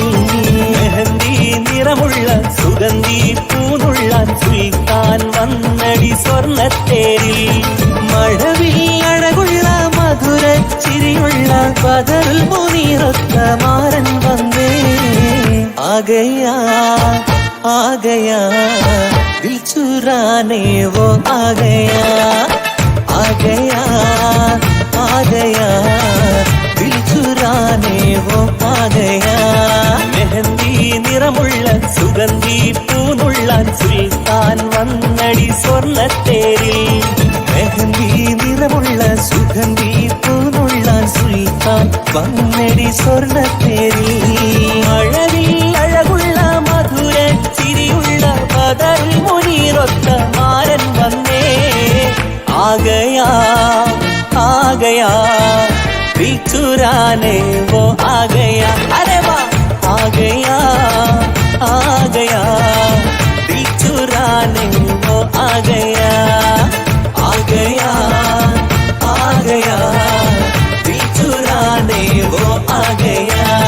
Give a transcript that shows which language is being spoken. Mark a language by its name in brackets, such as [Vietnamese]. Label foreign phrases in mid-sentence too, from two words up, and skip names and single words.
[Malayalam] മെഹന്തി നിറമുള്ള സുഗന്ധി പൂനുള്ളാൻ സുൽത്താൻ വന്നടി സ്വർണ്ണത്തേരിൽ. മഴവിൽ അഴകുള്ള മധുരച്ചിരിയുള്ള ബദറുൽ മുനീറൊത്ത മാരൻ വന്നേ. [Hindi] आ गया दिल चुराने वो आ गया. आ गया दिल चुराने वो आ गया. [Malayalam] മെഹന്തി നിറമുള്ള സുഗന്ധി പൂനുള്ളാൻ സുൽത്താൻ വന്നടി സ്വർണ്ണത്തേരിൽ. മെഹന്തി നിറമുള്ള സുഗന്ധി പൂനുള്ളാൻ സുൽത്താൻ വന്നടി സ്വർണ്ണത്തേരിൽ. മഴവിൽ അഴകുള്ള മധുര ചിരിയുള്ള ബദറുൽ മുനീറൊത്ത മാരൻ വന്നേ. [Hindi] आ गया दिल चुराने वो आ गया. अरे वाह आ गया दिल चुराने वो आ गया. दिल चुराने वो आ गया.